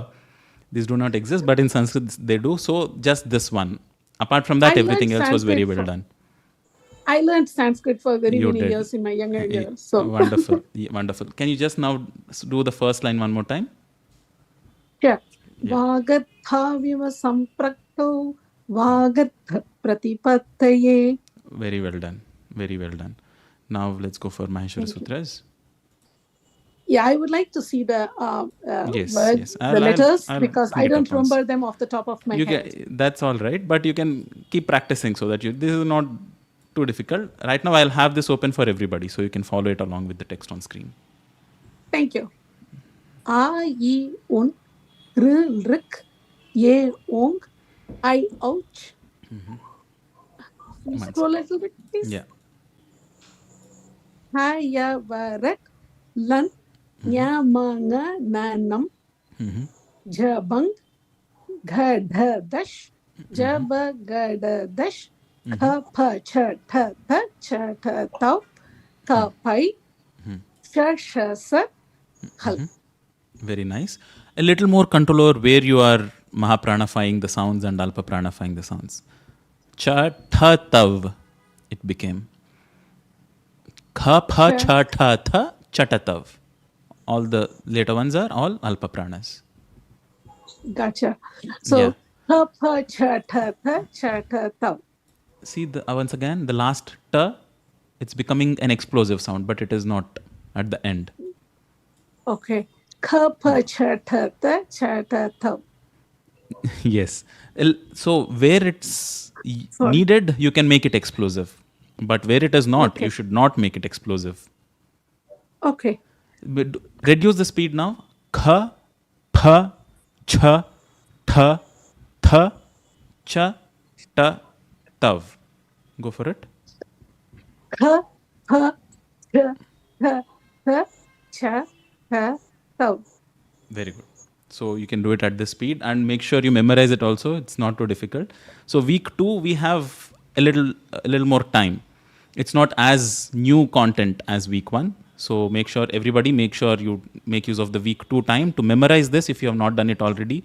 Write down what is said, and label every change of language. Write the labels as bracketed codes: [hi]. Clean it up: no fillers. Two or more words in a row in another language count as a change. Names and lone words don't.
[en] These do not exist, but in Sanskrit they do. So just this one. Apart from that, I everything learned else was very Sanskrit well for- done. I learned Sanskrit for very You many did. years in my younger years. So Wonderful. Yeah, wonderful. Can you just now do the first line one more time? yeah. [sa] वागर्थाविव सम्पृक्तौ वागर्थप्रतिपत्तये. [en] Very well done. Very well done. Now let's go for Maheshvara Sutras. Yeah, I would like to see the Yes, words, yes. the letters, I'll because bring I it don't up once. remember them off the top of my You head. can, that's all right, but you can keep practicing so that this is not too difficult. Right now, I'll have this open for everybody so you can follow it along with the text on screen. Thank you. [sa] अ, इ, उण्, ऋ, ऌक्, ए, ओङ्, ऐ, औच्. [en] Can you scroll a little bit, please? Yeah. [sa] ह, य, व, रट्, लण्, ञ, म, ङ, ण, नम्, झ, भञ्, घ, ढ, धष्, ज, ब, ग, ड, दश्, ख, फ, छ, ठ, थ, च, ट, तव्, क, पय्, श, ष, स, हल्. [en] Very nice. A little more control over where you are mahapranafying the sounds and alpa pranafying the sounds. [sa] च, ट, तव्, [en] it became. [sa] ख, फ, छ, ठ, थ, चटतव्. [en] All the later ones are all [sa] अल्प प्राणाः. [en] Gotcha. So, [sa] ख, फ, छ, ठ, थ, च, ट, तव्. [en] See, once again, the last ta, it's becoming an explosive sound, but it is not at the end. Okay. [sa] ख, फ, छ, ठ, थ, च, ट, तव्. [en] Yes. So where it's needed, you can make it explosive. But where it is not, you should not make it explosive. Okay. Reduce the speed now. [sa] ख, फ, छ, ठ, थ, च, ट, तव्. [en] Go for it. [sa] ख, फ, छ, ठ, थ, च, ट, तव्. [en] Very good. So you can do it at this speed and make sure you memorize it also. It's not too difficult. So week 2, we have a little more time. It's not as new content as week 1. So make sure you make use of the week 2 time to memorize this if you have not done it already.